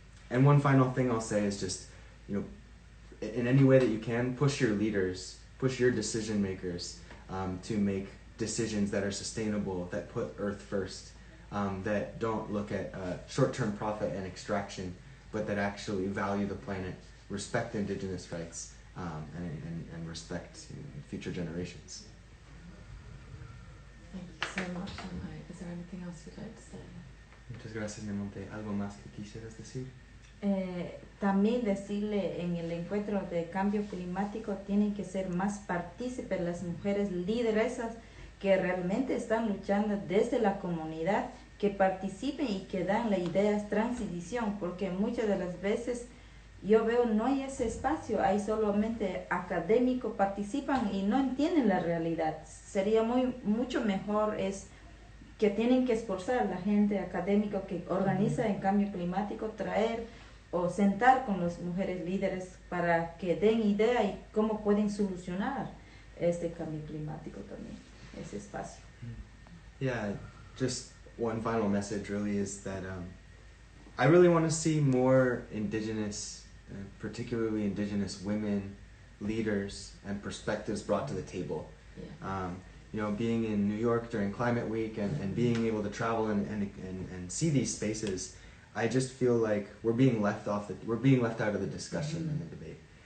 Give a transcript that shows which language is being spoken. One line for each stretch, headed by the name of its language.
English: And one final thing I'll say is just, in any way that you can, push your leaders, push your decision makers to make decisions that are sustainable, that put Earth first, that don't look at short-term profit and extraction, but that actually value the planet, respect Indigenous rights, and respect future generations. Thank you so much, Nemonte. Is there anything else you'd like to say?
Spanish: Muchas gracias, Nemonte. ¿Algo más que quisieras decir? También decirle, en el encuentro de cambio climático tienen que ser más partícipes las mujeres lideresas que realmente están luchando desde la comunidad, que participen y que dan la idea de transición, porque muchas de las veces yo veo no hay ese espacio, hay solamente académicos participan y no entienden la realidad. Sería mucho mejor es que tienen que esforzar a la gente académica que organiza el cambio climático, traer o sentar con las mujeres líderes para que den idea y cómo pueden solucionar este cambio climático también, ese espacio.
English: Yeah, just one final message really is that I really want to see more Indigenous, particularly Indigenous women, leaders, and perspectives brought to the table. Yeah. Being in New York during Climate Week and being able to travel and see these spaces, I just feel like we're being left out of the discussion and the debate.